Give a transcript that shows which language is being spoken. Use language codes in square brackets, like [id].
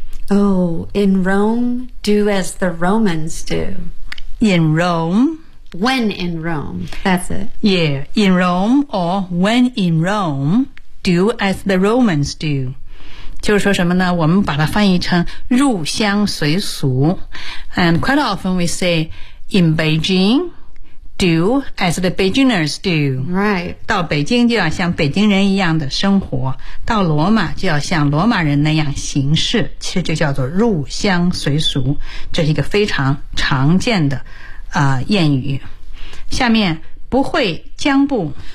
[en] Oh, in Rome, do as the Romans do. In Rome, when in Rome, that's it. Yeah, in Rome or when in Rome, do as the Romans do. [zh] 就是说什么呢？我们把它翻译成入乡随俗。 [en] And quite often we say,In Beijing, do as the Beijingers do. Right. [zh] 到北京就要像北京人一样的生活，到罗马就要像罗马人那样行事，其实就叫做入乡随俗，这是一个非常常见的谚语。下面不会将不